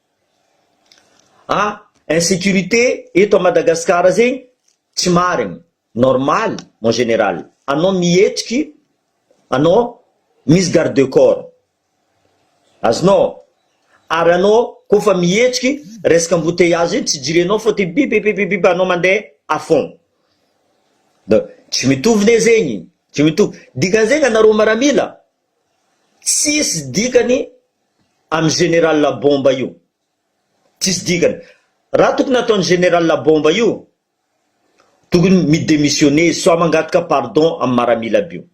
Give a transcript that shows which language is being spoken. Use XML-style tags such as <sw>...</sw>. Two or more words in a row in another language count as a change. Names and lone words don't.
<mg>Insécurité eto à Madagascar zegny tsy marigny.</mg> <fr>Normal, mon général.</fr> <mg>Anao mihetriky, anao misy garde corps. Azonao, ary anao kofa mihetriky, resaka embouteillage iny tsy jirenao fa ty bibibibibibi anao mandeha</mg> <fr>à fond.</fr> <mg>Donc, tsy mitovy ne zegny, tsy mitovy. Dikan'izegny anareo maramila, tsisy dikany amin'ny général la Bomba io. Tsisy dikany. Raha tokony ataony général la Bomba io, tokony midémissionner, soit mangataka pardon amin'ny maramila aby io.</mg>